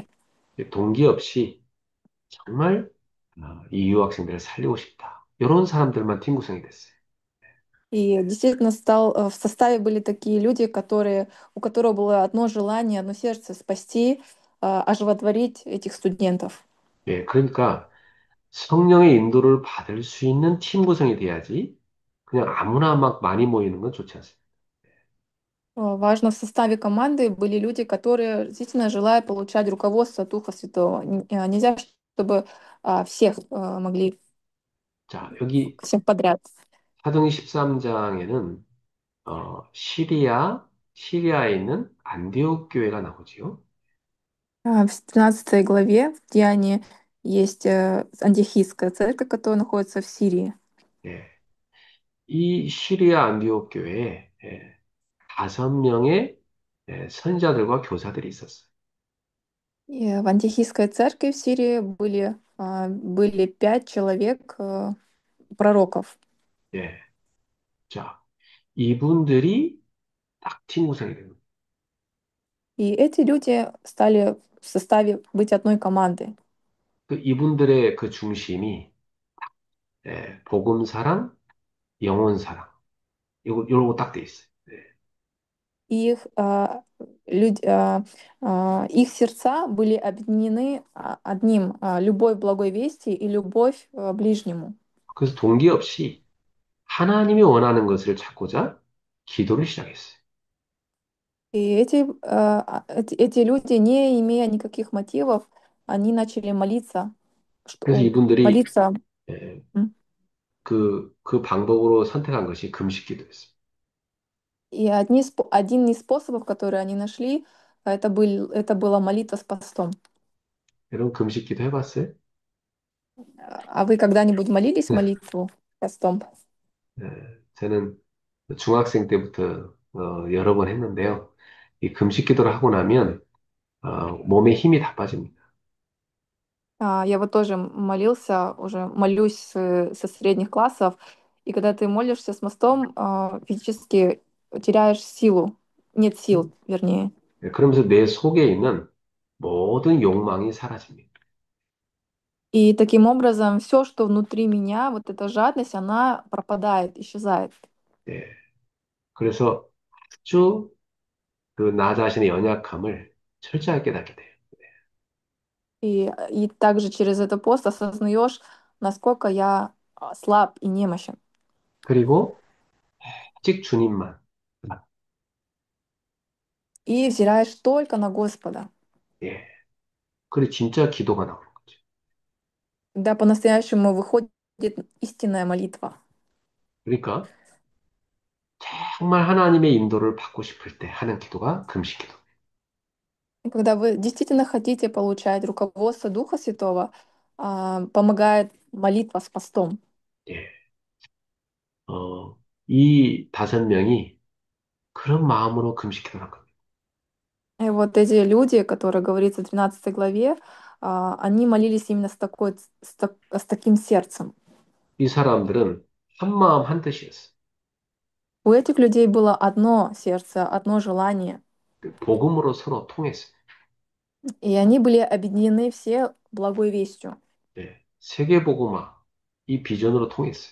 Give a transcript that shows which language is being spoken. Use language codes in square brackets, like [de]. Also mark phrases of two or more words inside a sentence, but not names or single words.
[ko] 동기 없이 정말 이 유학생들을 살리고 싶다. 이런 사람들만 팀 구성이 됐어요. [ru] И действительно в составе были такие люди, у которых было одно желание, одно сердце спасти, оживотворить этих студентов. [ko] 예, 그러니까 성령의 인도를 받을 수 있는 팀 구성이 돼야지 그냥 아무나 막 많이 모이는 건 좋지 않습니다. [ru] Важно в составе команды были люди, которые действительно желают получать руководство от Духа Святого. Нельзя, чтобы всех могли, [ko] 자, 여기 [ru] всех подряд. [ko] 사도행 13장에는 시리아에 있는 안디옥 교회가 나오지요. [ru] В 13 главе в Деянии есть антиохийская церковь, которая находится в Сирии. [ko] 예. 이 시리아 안디옥 교회에 5명의 선지자들과 교사들이 있었어요. [ru] И в антиохийской церкви в Сирии были 5 человек, пророков. [ko] 예. 자, 이분들이 딱 팀 구성이 됩니다. [ru] И эти люди стали в составе быть одной командой. [ko] 그 이분들의 그 중심이 복음 사랑, 영혼 사랑. 요거 딱 돼 있어요. 예. [ru] их, их сердца были объединены одним, любовь благой вести и любовь ближнему. [ko] 그래서 동기 없이 하나님이 원하는 것을 찾고자 기도를 시작했어요. [ru] И эти люди, не имея никаких мотивов, они начали молиться, [ko] 그래서 [ru] что, [ko] 이분들이 [ru] молиться. [ko] 예, м. 그 방법으로 선택한 것이 금식 기도였어요. [ru] И один из способов, которые они нашли, это была молитва с постом. [ko] 여러분 금식 기도 해봤어요? [ru] А вы когда-нибудь молились молитву постом? [ko] 저는 중학생 때부터 여러 번 했는데요. 이 금식 기도를 하고 나면 몸에 힘이 다 빠집니다. [ru] Я вот тоже молился, уже молюсь со средних классов, и когда ты молишься с мостом, физически теряешь силу, нет сил, вернее. [ko] 그러면서 내 속에 있는 모든 욕망이 사라집니다. [ru] И таким образом все, что внутри меня, вот эта жадность, она пропадает, исчезает. [ko] 예, 그래서 아주 그 나 자신의 연약함을 철저하게 깨닫게 돼요. [ru] И также через этот пост осознаешь, насколько я слаб и немощен. [ko] 그리고 오직 주님만. [ru] И взираешь только на Господа. [ko] 예, 그리고 진짜 기도가 나오는 거죠. [ru] Да, по-настоящему выходит истинная молитва. [ko] 그러니까 정말 하나님의 인도를 받고 싶을 때 하는 기도가 금식 기도. [ru] И когда вы действительно хотите получать руководство Духа Святого, помогает молитва с постом. [ko] 예, 이 다섯 명이 그런 마음으로 금식 기도를 한 겁니다. [ru] И вот эти люди, которые говорится в 12 главе, они молились именно с таким сердцем. [ko] 이 사람들은 한 마음 한 뜻이었어요. [ru] У этих людей было одно сердце, одно желание, [ko] 그 복음으로 서로 통했어요. [ru] и они были объединены все благой вестью. [ko] 예, 세계복음화 이 비전으로 통했어요.